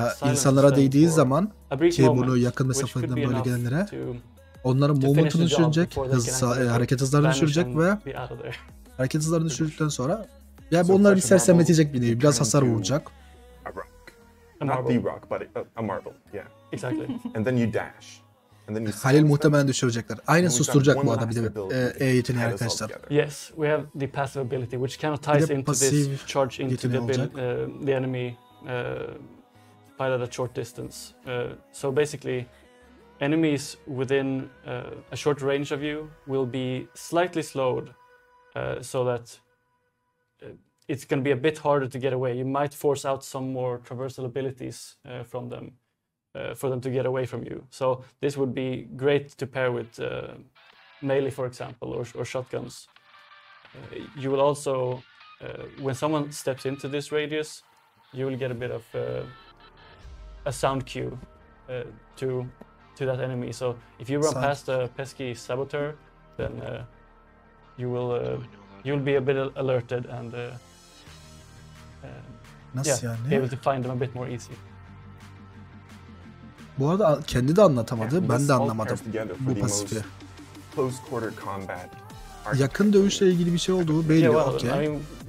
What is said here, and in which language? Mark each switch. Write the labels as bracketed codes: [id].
[tr] İnsanlara değdiği zaman ki bunu yakın mesafeden böyle gelenlere onların movement'ını düşürecek, hareket hızlarını düşürecek ve hareket hızlarını düşürdükten sonra yani onları bir sersemletecek bir nevi, biraz hasar vuracak. [en] Not the rock, but a marble, yeah. Exactly. And then you dash. [tr] Halil muhtemelen düşürecekler. Aynen susturacak bu arada bir de E yeteneği arkadaşlar. [en] Yes, we have the passive ability which kind of ties into this charge into the enemy fight at a short distance. So basically, enemies within a short range of you will be slightly slowed, so that it's going to be a bit harder to get away. You might force out some more traversal abilities from them for them to get away from you. So this would be great to pair with melee, for example, or shotguns. You will also, when someone steps into this radius, you will get a bit of a sound cue to that enemy. So if you run past a pesky saboteur, then you'll be a bit alerted and be able to find them a bit more easy. [tr] Bu arada kendi de anlatamadı, ben de anlamadım bu pasifi. Yakın dövüşle ilgili bir şey olduğu belli, okey.